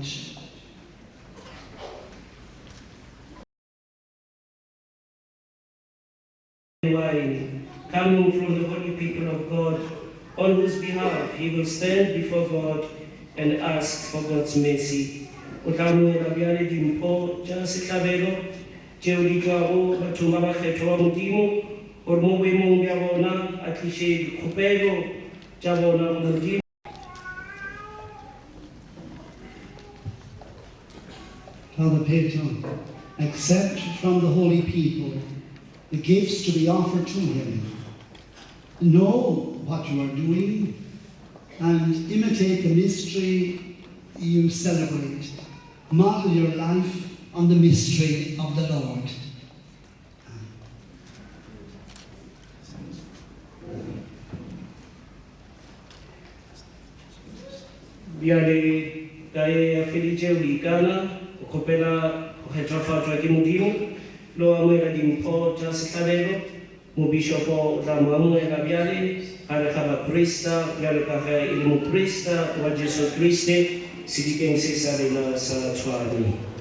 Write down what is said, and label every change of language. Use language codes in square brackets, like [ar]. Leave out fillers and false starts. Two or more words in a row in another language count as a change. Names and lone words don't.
[en] Wine coming from the holy people of God, on whose behalf he will stand before God and ask for God's mercy. [nso] O tlamoela bjale dimpho tša sehlabelo tšeo di tšwago bathong ba bakgetho ba Modimo, gore mo boemong bja bona a tliše dikgopelo tša bona go Modimo. [en] Father Pheto, accept from the holy people the gifts to be offered to him. Know what you are doing and imitate the mystery you celebrate. Model your life on the mystery of the Lord. [nso] Bjale tae a felice uikana, o kgopela go kgethofatšwa ke Modimo, lo amoela dimpho tša sehlabelo, mobishopo o tla mo amoela bjale, gare ga baprista, bjale ka ge e le moprista wa Jesu Kriste, sedikeng se sa rena sa tshwane.